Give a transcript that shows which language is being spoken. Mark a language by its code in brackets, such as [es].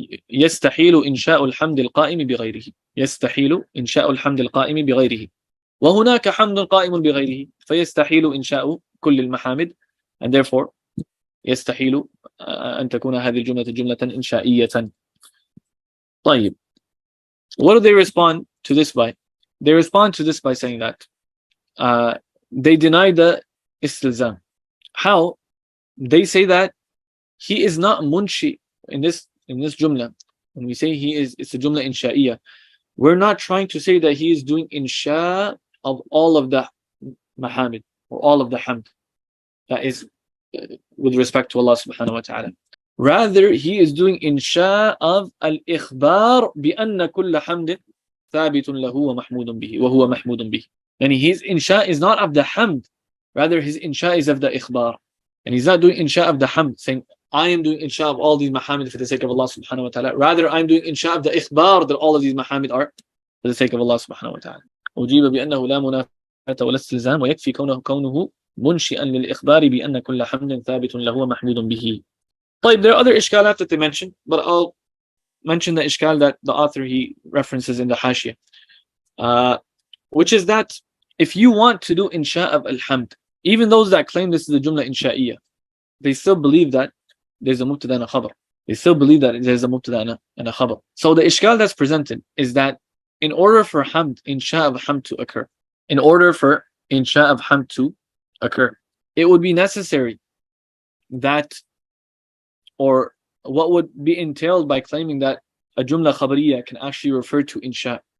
[ar] يستحيل إنشاء الحمد القائم بغيره. يستحيل إنشاء الحمد القائم بغيره. وهناك حمد قائم بغيره فيستحيل إنشاء كل المحامد, [en] and therefore [ar] يستحيل أن تكون هذه الجملة جملة إنشائية. [en] طيب, what do they respond to this by? They respond to this by saying that they deny the istilzam. How? They say that he is not munshi in this jumla. When we say it's a jumla insha'iyya, we're not trying to say that he is doing insha of all of the mahamid or all of the hamd. That is with respect to Allah subhanahu wa ta'ala. Rather, he is doing insha of al-ikhbar bi-anna kulla hamdin thabitun lahu wa mahmudun bihi wa huwa mahmudun bihi. And his insha is not of the hamd, rather his insha is of the ikhbar. And he's not doing insha of the hamd, saying I am doing insha of all these mahamid for the sake of Allah subhanahu wa ta'ala. Rather, I'm doing insha of the ikhbar that all of these mahamid are for the sake of Allah subhanahu wa ta'ala. [ar] أجيب بأنه لا منافاة ولا استلزام ويكفي كونه منشئا للإخبار بأن كل حمد ثابت له ومحمود به. طيب, [en] there are other إشكالات that they mention, but I'll mention the ishkal that the author he references in the hashiyah, which is that if you want to do insha of alhamd, even those that claim this is a jumla insha'iyya, they still believe that there's a mubtada and a khabar. They still believe that there's a mubtada and a khabar. So the ishkal that's presented is that in order for hamd, insha of hamd to occur, in order for insha of hamd to occur, it would be necessary that, or what would be entailed by claiming that a jumla khabariyya can actually refer to insha.